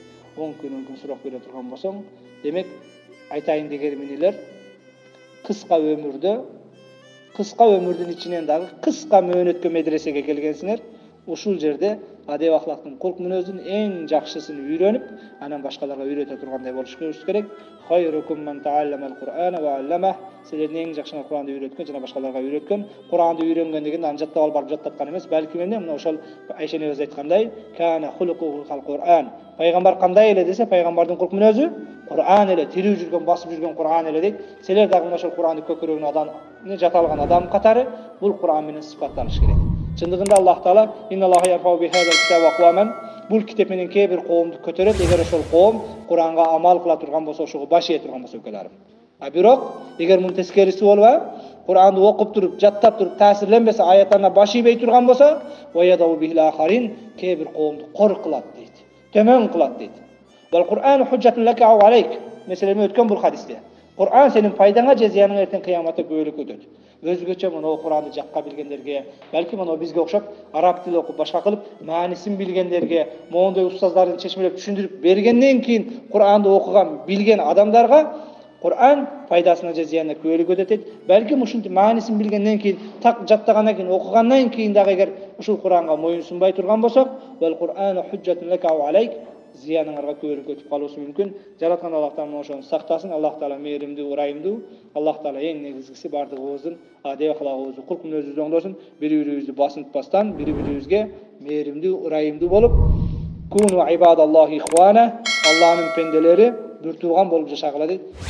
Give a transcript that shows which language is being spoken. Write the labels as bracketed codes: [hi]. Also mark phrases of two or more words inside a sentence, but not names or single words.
[ky] 10 күн сурак бере турган болсоң, демек айтайын дегеним эмнелер? Кыска өмүрдүн ичинен дагы кыска мөөнөткө медресеге келгенсиңер. Ушул жерде адеп ахлактын, кулк мүнөздүн эң жакшысын үйрөнүп, анан башкаларга үйрөтө тургандай болушубуз керек. [ar] خيركم من تعلم القرآن وعلم. [ky] Силердин эң жакшыңар Куранды үйрөткөн жана башкаларга үйрөткөн. Куранды үйрөнгөн деген аны жаттап алып барып жаттаткан эмес, балки эмне, мына ошол Айша энебиз айткандай, [ar] كان خلقه القرآن. [ky] Пайгамбар кандай эле десе, пайгамбардын кулк мүнөзү Кур'ан эле, тирүү жүргөн, басып жүргөн Кур'ан эле дейт. Силер дагы ошол Куранды көкүрөгүнө жата алган адам катары бул Кур'ан менен сыпатталыш керек. Чындыгында Аллах Таала [ar] إن الله يرفع بهذا الكتاب أقواما, [ky] бул китеп менен кээ бир коомду көтөрөт, эгер ошол коом Куранга амал кыла турган болсо, ошого баш ие турган болсо өлкөлөрүм. А бирок эгер мунун тескериси болуп, Куранды окуп туруп, жаттап туруп, таасирленбесе, аяттарына баш ийбей турган болсо, [ar] ويضع به آخرين, [ky] кээ бир коомду кор кылат дейт, төмөн кылат дейт. [ar] والقرآن حجة لك أو عليك. [ky] Меселеме өткөн бул хадисте. Кур'ан сенин пайдаңа же зыяныңа эртең кыяматта күбөлүк өтөт. Өзгөчө мына Куранды жакка билгендерге, балки мына бизге окшоп араб тили окуп башка кылып, маанисин билгендерге, моундай устаздардын чечмелеп түшүндүрүп бергенден кийин Куранды окуган, билген адамдарга Кур'ан пайдасына же зыянына күбөлүк өтөт. Балким ушинтип маанисин билгенден кийин, так жаттагандан кийин, окугандан кийин дагы эгер ушул Куранга моюн сунбай турган болсок, [ar] والقرآن حجة لك أو عليك, [ky] зыяныңарга көбөлүк өтүп калуусу мүмкүн. Жараткан Аллах Таала ошону сактасын. Аллах Таала мээримдүү, ырайымдуу. Аллах Таала эң негизгиси бардыгыбыздын адеп ахлагыбызды, кулк мүнөзүбүздү оңдосун. Бири-бирибизди басынтпастан, бири-бирибизге мээримдүү, ырайымдуу болуп, [ar] كونوا عباد الله إخوانا, [ky] Аллахтын пенделери бир тууган болуп жашагыла дейт.